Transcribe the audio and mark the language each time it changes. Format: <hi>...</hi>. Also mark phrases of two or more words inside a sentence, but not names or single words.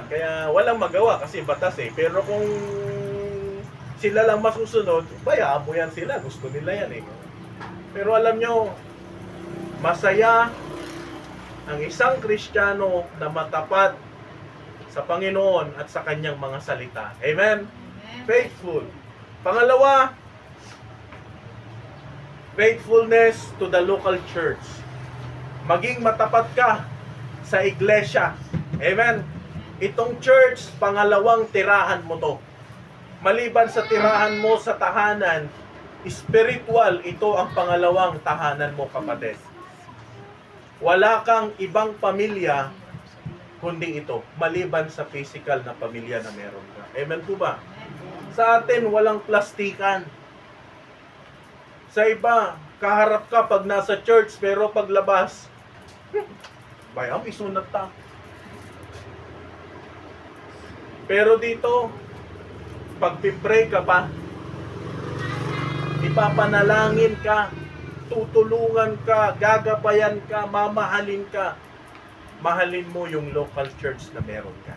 <tl>Kaya walang magawa kasi batas Pero kung sila lang masusunod, bayaan mo yan sila. Gusto nila yan Pero alam nyo, masaya ang isang Kristiyano na matapat sa Panginoon at sa kanyang mga salita. Amen? Faithful. Pangalawa,</tl> <en>faithfulness to the local church.</en> <tl>Maging matapat ka sa iglesia. Amen? Itong church, pangalawang tirahan mo to. Maliban sa tirahan mo sa tahanan, spiritual, ito ang pangalawang tahanan mo, kapatid. Wala kang ibang pamilya kundi ito, maliban sa physical na pamilya na meron ka. Amen po ba? Sa atin, walang plastikan. Sa iba, kaharap ka pag nasa church, pero paglabas,</tl> <ilo>bayam, isunat ta.</ilo> <tl>Pero dito, pag pipray ka pa, ipapanalangin ka, tutulungan ka, gagabayan ka, mamahalin ka. Mahalin mo yung</tl> <en>local church</en> <tl>na meron ka.</tl>